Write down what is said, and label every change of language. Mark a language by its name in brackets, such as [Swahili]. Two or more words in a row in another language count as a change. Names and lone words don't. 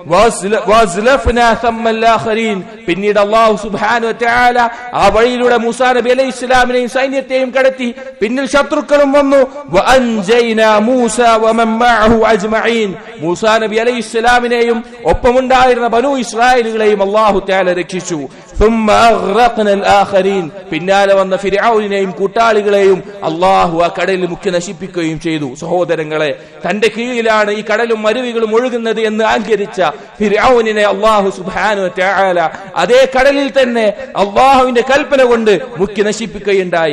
[Malayalam] പിന്നീട് [Arabic] الله سبحانه وتعالى [Malayalam] ആ വഴിയിലൂടെ മൂസാ നബി അലൈഹി ഇസ്ലാമിനെയും സൈന്യത്തെയും കടത്തി. പിന്നിൽ ശത്രുക്കളും വന്നു. [Arabic] وأنجينا موسى ومن معه أجمعين. [Malayalam] മൂസാ നബി അലൈഹി ഇസ്ലാമിനെയും ഒപ്പമുണ്ടായിരുന്ന ബനൂ ഇസ്രായേലുകളെയും [Arabic] الله تعالى [Malayalam] രക്ഷിച്ചു. [Arabic] ثم أغرقنا الآخرين. [Malayalam] പിന്നാലെ വന്ന ഫിർഔനെയും കൂട്ടാളികളെയും അല്ലാഹു ആ കടലിൽ മുക്കി നശിപ്പിക്കുകയും ചെയ്തു. സഹോദരങ്ങളെ, തന്റെ കീഴിലാണ് ഈ കടലും മരുവികളും ഒഴുകുന്നത് എന്ന് അഹങ്കരിച്ച ഫിർഔനിനെ [Arabic] الله سبحانه وتعالى [Malayalam] അതേ കടലിൽ തന്നെ അല്ലാഹുവിന്റെ കൽപ്പന കൊണ്ട് മുക്കി നശിപ്പിക്കുകയുണ്ടായി.